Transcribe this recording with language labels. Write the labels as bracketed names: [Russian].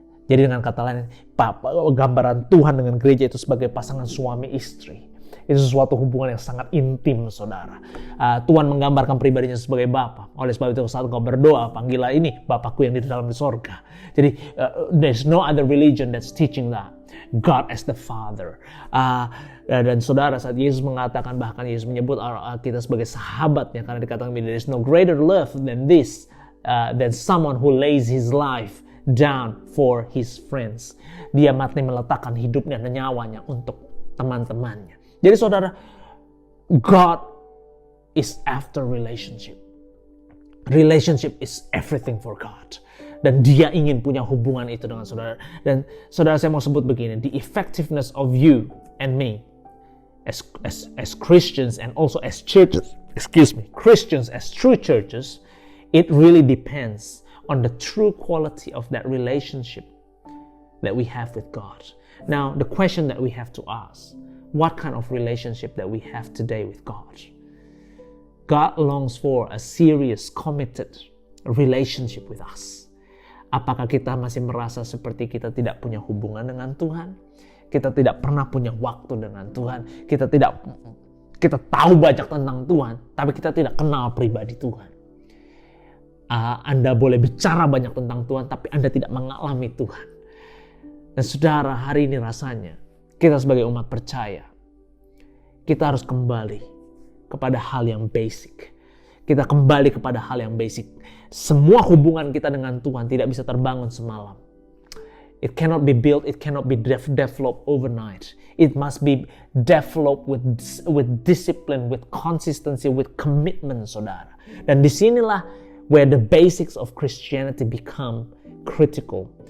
[Indonesian] Jadi dengan kata lain, gambaran Tuhan dengan gereja itu sebagai pasangan suami istri. Itu sesuatu hubungan yang sangat intim, saudara. Tuhan menggambarkan pribadinya sebagai Bapa. Oleh sebab itu saat kau berdoa, panggillah ini Bapakku yang di dalam di sorga. Jadi [English] there's no other religion that's teaching that. God as the Father. [Indonesian] Dan saudara, saat Yesus mengatakan, bahkan Yesus menyebut kita sebagai sahabatnya, karena dikatakan [English] there is no greater love than this, than someone who lays his life down for his friends. [Indonesian] Dia mati meletakkan hidupnya dan nyawanya untuk teman-temannya. Jadi saudara, [English] God is after relationship. Relationship is everything for God. [Indonesian] Dan dia ingin punya hubungan itu dengan saudara. Dan saudara, saya mau sebut begini, [English] the effectiveness of you and me as Christians and also as churches, Christians as true churches, it really depends on the true quality of that relationship that we have with God. Now, the question that we have to ask, what kind of relationship that we have today with God? God longs for a serious, committed relationship with us. [Indonesian] Apakah kita masih merasa seperti kita tidak punya hubungan dengan Tuhan? Kita tidak pernah punya waktu dengan Tuhan. Kita tahu banyak tentang Tuhan, tapi kita tidak kenal pribadi Tuhan. Anda boleh bicara banyak tentang Tuhan, tapi Anda tidak mengalami Tuhan. Dan saudara, hari ini rasanya kita sebagai umat percaya, kita harus kembali kepada hal yang basic. Kita kembali kepada hal yang basic. Semua hubungan kita dengan Tuhan tidak bisa terbangun semalam. [English] It cannot be built, it cannot be developed overnight. It must be developed with discipline, with consistency, with commitment, [Indonesian] saudara. Dan disinilah [English] where the basics of Christianity become critical.